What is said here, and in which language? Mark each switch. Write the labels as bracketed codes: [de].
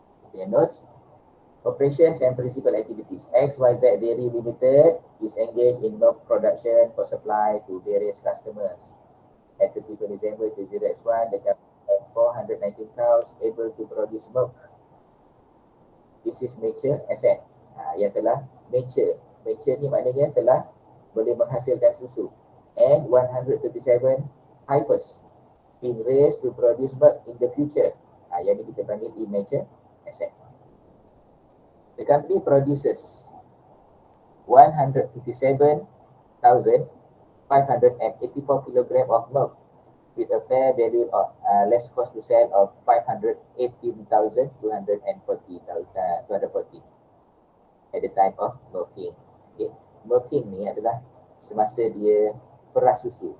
[en] Okay, notes. Operations and principal activities. XYZ Dairy Limited is engaged in milk production for supply to various customers. At 31 December 2001, the company had 419 cows able to produce milk. This is mature asset. [ms] Yang telah mature. Mature ni maknanya telah boleh menghasilkan susu. [en] And 137 heifers being raised to produce milk in the future. [ms] Yang ni kita panggil [en] immature asset. The company produces 157,584 kilogram of milk with a fair value of less cost to sell of 518,240 at the time of milking. Okay. [ms] Milking ni adalah semasa dia perah susu.